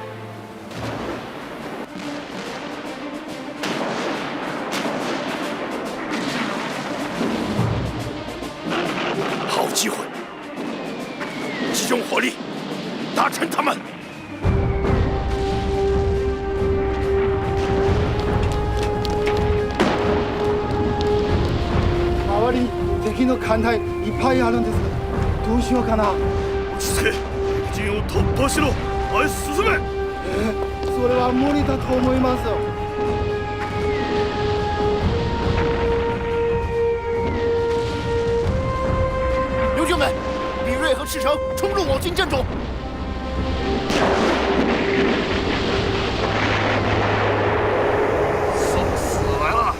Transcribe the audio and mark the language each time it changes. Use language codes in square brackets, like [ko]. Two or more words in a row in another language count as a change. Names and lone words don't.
[zh] 好机会，集中火力，打沉他们。 [ja] 周りに敵の艦隊いっぱいあるんです。どうしようかな。落ち着け。敵陣を突破しろ。前へ進め。それは無理だと思います。 [zh] 刘兄们，比瑞和赤城冲入我军阵中。送死来了！